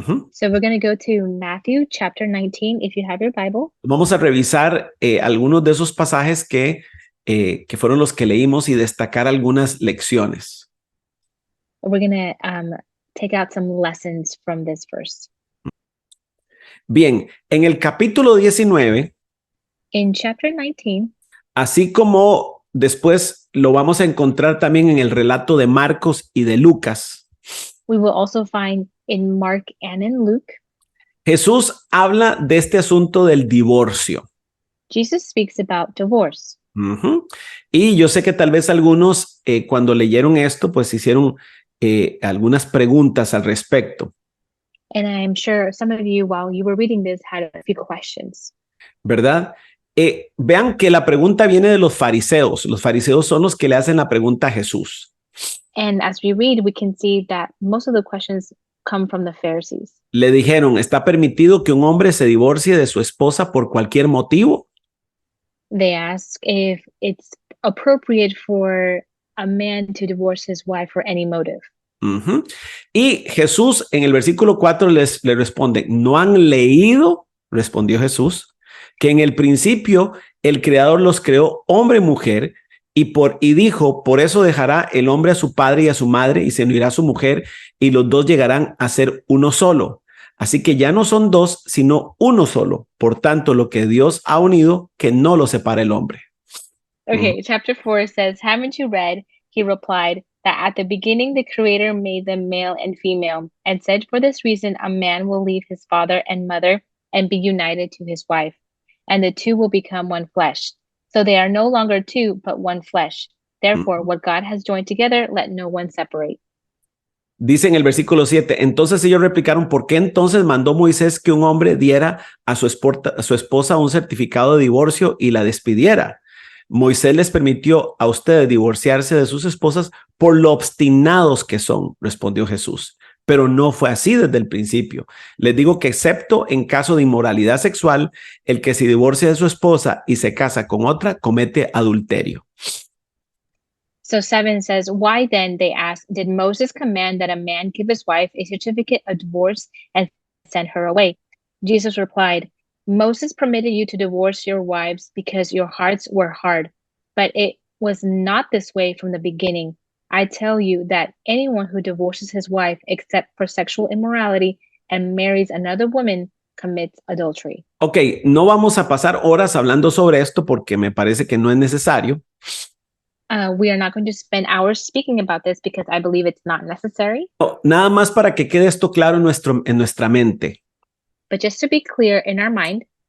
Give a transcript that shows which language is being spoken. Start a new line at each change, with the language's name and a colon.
English: So we're going to go to Matthew chapter 19, if you have your Bible.
Spanish: Vamos a revisar algunos de esos pasajes que fueron los que leímos y destacar algunas lecciones.
English: We're going to take out some lessons from this verse.
Spanish: Bien, en el capítulo 19,
English: in chapter 19,
Spanish: así como después lo vamos a encontrar también en el relato de Marcos y de Lucas,
English: we will also find in Mark and in Luke,
Spanish: Jesús habla de este asunto del divorcio.
English: Jesus speaks about divorce.
Spanish: Y yo sé que tal vez algunos cuando leyeron esto pues hicieron algunas preguntas al respecto.
English: And I'm sure some of you, while you were reading this, had a few questions.
Spanish: ¿Verdad? Vean que la pregunta viene de los fariseos. Los fariseos son los que le hacen la pregunta a Jesús.
English: And as we read, we can see that most of the questions come from the Pharisees.
Spanish: Le dijeron, ¿está permitido que un hombre se divorcie de su esposa por cualquier motivo?
English: They ask if it's appropriate for a man to divorce his wife for any motive.
Spanish: Y Jesús en el versículo 4 le responde, ¿no han leído? Respondió Jesús, que en el principio el Creador los creó hombre y mujer y dijo, por eso dejará el hombre a su padre y a su madre y se unirá a su mujer y los dos llegarán a ser uno solo. Así que ya no son dos, sino uno solo. Por tanto, lo que Dios ha unido, que no lo separe el hombre.
English: Okay, chapter 4 says, haven't you read? He replied, that at the beginning the Creator made them male and female, and said for this reason a man will leave his father and mother and be united to his wife, and the two will become one flesh. So they are no longer two, but one flesh. Therefore, what God has joined together, let no one separate.
Spanish: Dice en el versículo 7, entonces ellos replicaron, ¿por qué entonces mandó Moisés que un hombre diera a su esposa un certificado de divorcio y la despidiera? Moisés les permitió a ustedes divorciarse de sus esposas por lo obstinados que son, respondió Jesús. Pero no fue así desde el principio. Les digo que excepto en caso de inmoralidad sexual, el que se divorcia de su esposa y se casa con otra, comete adulterio.
English: So 7 says, why then, they asked, did Moses command that a man give his wife a certificate of divorce and send her away? Jesus replied, Moses permitted you to divorce your wives because your hearts were hard, but it was not this way from the beginning. I tell you that anyone who divorces his wife except for sexual immorality and marries another woman commits adultery.
Spanish: Ok, no vamos a pasar horas hablando sobre esto porque me parece que no es necesario.
English: We are not going to spend hours speaking about this because I believe it's not necessary.
Spanish: Nada más para que quede esto claro en nuestra mente.
English: But just to be clear in our mind,